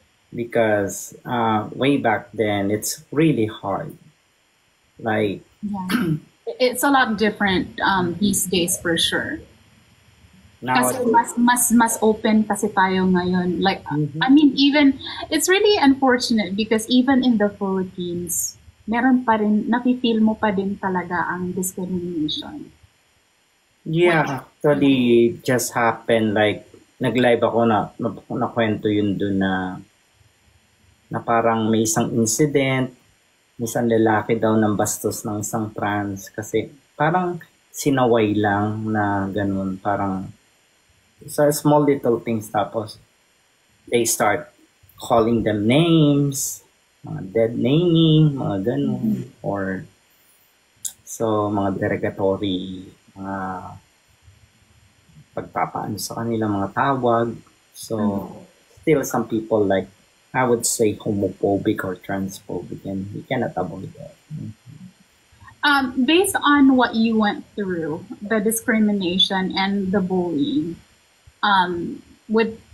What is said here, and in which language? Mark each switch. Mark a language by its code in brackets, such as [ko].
[en] Because way back then, it's really hard. Like, Yeah. It's a lot different these days for sure. [tl] Kasi mas open kasi tayo ngayon. [en] Like, I mean, even, it's really unfortunate because even in the Philippines, [tl] meron pa rin, napipil mo pa din talaga ang [en] discrimination. Yeah, actually, just happened, like, [tl] nag-live ako na kwento yun dun na parang may isang incident, isang lalaki daw ng bastos ng isang trans kasi parang sinaway lang na ganun, parang sa [en] small little things [tl] tapos [en] they start calling them names, [tl] mga dead naming, mga ganun, or so mga derogatory, mga pagpapaano sa kanila, mga tawag. [en] So, still some people like, I would say homophobic or transphobic, and we cannot avoid that. Based on what you went through, the discrimination and the bullying, with